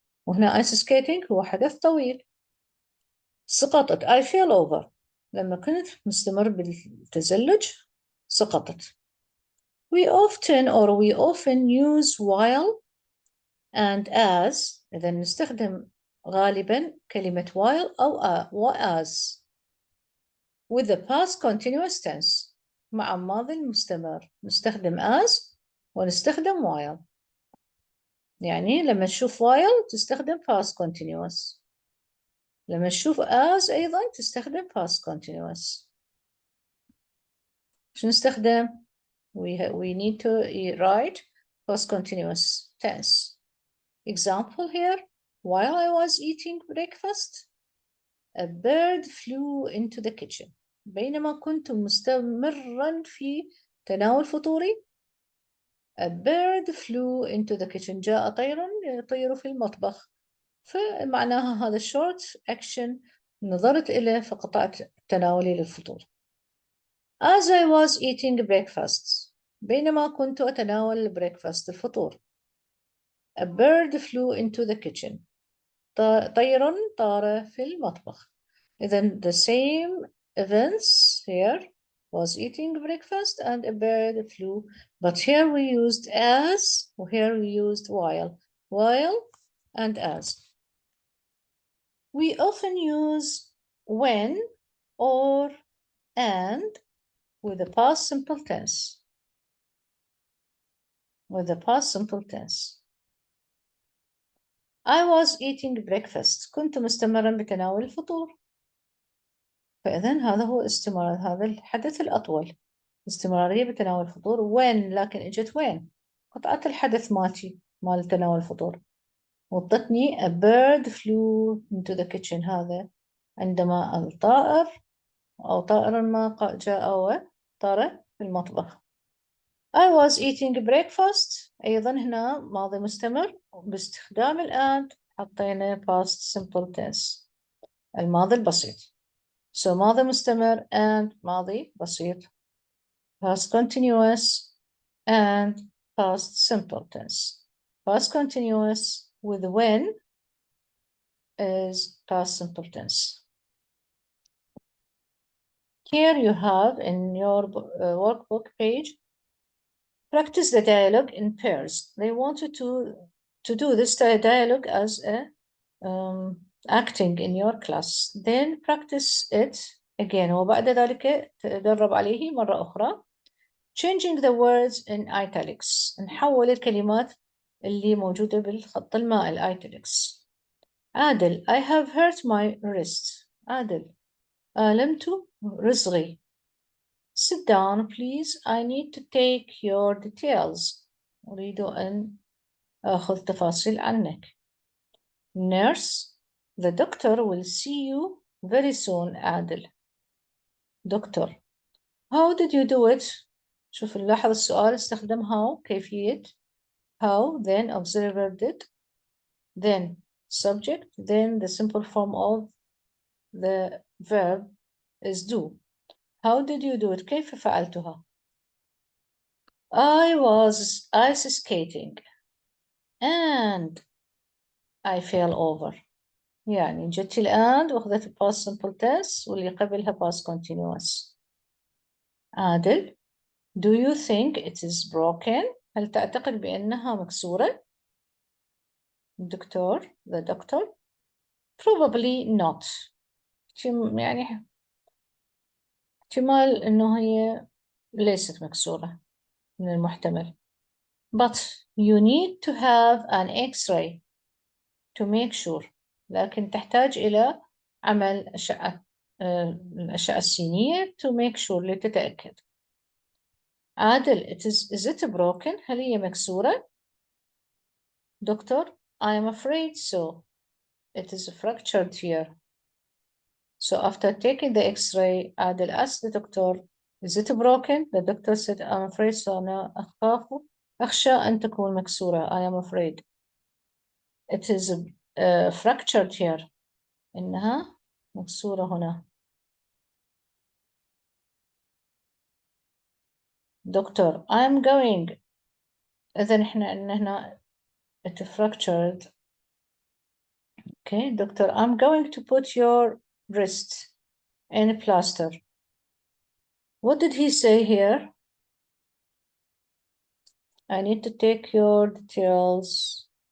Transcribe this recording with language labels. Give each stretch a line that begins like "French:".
Arabic: وهنا ice skating هو حدث طويل. سقطت.
English: I fell over.
Arabic: لما كنت مستمر بالتزلج سقطت.
English: We often use while and as.
Arabic: إذا نستخدم غالبا كلمة while أو as
English: with the past continuous tense
Arabic: مع الماضي المستمر. نستخدم as ونستخدم while. يعني لما تشوف while تستخدم past continuous. لما تشوف as أيضا تستخدم past continuous. شو نستخدم؟
English: We need to write past continuous tense. Example here, while I was eating breakfast, a bird flew into the kitchen.
Arabic: بينما كنت مستمرا في تناول فطوري,
English: a bird flew into the kitchen.
Arabic: جاء طير يطير في المطبخ. فمعناها هذا short action نظرت إليه فقطعت تناولي للفطور.
English: As I was eating breakfast.
Arabic: بينما كنت أتناول البريكفاست الفطور.
English: A bird flew into the kitchen.
Arabic: طير طار في المطبخ.
English: إذن the same events here was eating breakfast and a bird flew. But here we used as, here we used while and as. We often use when or and with the past simple tense. With the past simple tense. I was eating breakfast.
Arabic: كنت مستمرا بتناول الفطور. فإذن هذا هو استمرار هذا الحدث الأطول. استمرارية بتناول الفطور. when لكن إجت وين؟ قطعت الحدث مالتي مال تناول الفطور.
English: وضتني a bird flew into the kitchen.
Arabic: هذا عندما الطائر أو طائر ما جاء وطار في المطبخ.
English: I was eating breakfast.
Arabic: أيضا هنا ماضي مستمر باستخدام and حطينا past simple tense الماضي البسيط.
English: So
Arabic: ماضي مستمر and ماضي بسيط.
English: Past continuous and past simple tense. Past continuous with when is past simple tense. Here you have in your workbook page, practice the dialogue in pairs. They wanted to do this dialogue as a acting in your class. Then practice it again.
Arabic: وبعد ذلك تدرب عليه مرة أخرى.
English: Changing the words in italics.
Arabic: نحول الكلمات اللي موجودة بالخط المائل italics.
English: عادل, I have hurt my wrist. عادل,
Arabic: آلمت رزغي.
English: Sit down, please. I need to take your details.
Arabic: أريد أن أخذ تفاصيل عنك.
English: Nurse, the doctor will see you very soon. عادل. Doctor, how did you do it?
Arabic: شوف نلاحظ السؤال استخدم how كيفية.
English: How, then observer did, then subject, then the simple form of the verb is do. How did you do it?
Arabic: كيف فعلتها?
English: I was ice skating and I fell over.
Arabic: يعني جت الآن وأخذت past simple tense واللي قبلها past continuous.
English: عادل, do you think it is broken?
Arabic: هل تعتقد بأنها مكسورة؟ الدكتور,
English: the doctor, probably not.
Arabic: يعني احتمال أنه هي ليست مكسورة من المحتمل.
English: But you need to have an X-ray to make sure.
Arabic: لكن تحتاج إلى عمل أشعة الأشعة السينية
English: to make sure
Arabic: لتتأكد.
English: عادل, is it broken?
Arabic: هل هي مكسورة؟
English: Doctor, I am afraid so. It is fractured here. So after taking the X-ray, Adel asked the doctor, is it broken? The doctor said, I'm afraid so.
Arabic: أنا أخشى أن تكون مكسورة.
English: I am afraid. It is fractured here.
Arabic: إنها مكسورة هنا.
English: Doctor, I'm going.
Arabic: إذن إحنا إن هنا
English: it fractured. Okay, doctor, I'm going to put your wrist in a plaster. What did he say here? I need to take your details.